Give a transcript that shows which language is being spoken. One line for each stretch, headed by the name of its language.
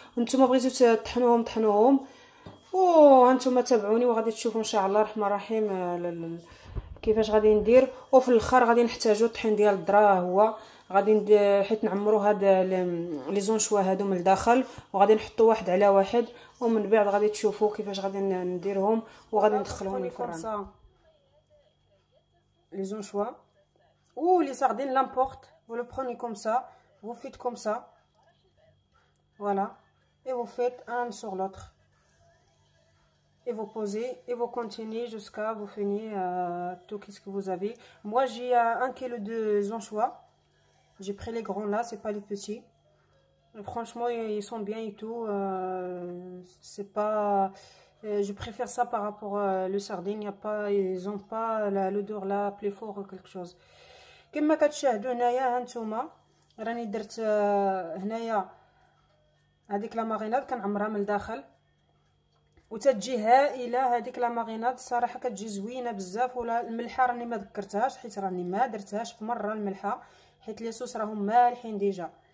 Arabic: وانتم بغيتو طحنوهم وهانتوما تابعوني وغادي تشوفوا ان شاء الله الرحمن الرحيم كيفاش غادي ندير. وفي الاخر غادي نحتاجو الطحين ديال الذره، هو غادي حيت نعمرو هاد لي زونشوا هادو من الداخل، وغادي نحطو واحد على واحد، ومن بعد غادي تشوفوا كيفاش غادي نديرهم وغادي ندخلوهم الفران.
French: les anchois ou les sardines, l'importe, vous le prenez comme ça, vous faites comme ça, voilà, et vous faites un sur l'autre, et vous posez, et vous continuez jusqu'à vous finir tout ce que vous avez. Moi j'ai 1 kg de anchois, j'ai pris les grands là, c'est pas les petits. Franchement ils sont bien et tout, c'est pas... je préfère ça par rapport le sardine, ils ont pas l'odeur là plus fort ou quelque chose.
Arabic: كما كتشاهدوا هنايا هانتوما راني درت هنايا هذيك لا ماريناد كنعمرها من الداخل وتتجي هائله. هذيك لا ماريناد الصراحه كتجي زوينه بزاف. ولا الملحه راني ما ذكرتهاش حيت راني ما درتهاش في مره الملحه، حيت لي صوص راهم مالحين ديجا.